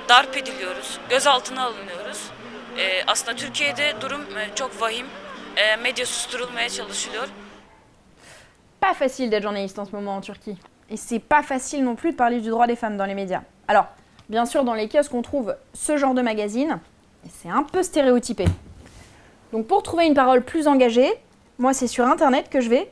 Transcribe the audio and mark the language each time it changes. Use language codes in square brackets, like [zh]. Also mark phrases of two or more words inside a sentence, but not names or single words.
[tr] darp ediliyoruz, gözaltına alınıyoruz. Aslında Türkiye'de durum çok vahim. Medya susturulmaya çalışılıyor. [fr] Pas facile d'être journaliste en ce moment en Turquie. Et c'est pas facile non plus de parler du droit des femmes dans les médias. Alors, bien sûr, dans les kiosques, on trouve ce genre de magazine, et c'est un peu stéréotypé. Donc pour trouver une parole plus engagée, moi c'est sur internet que je vais.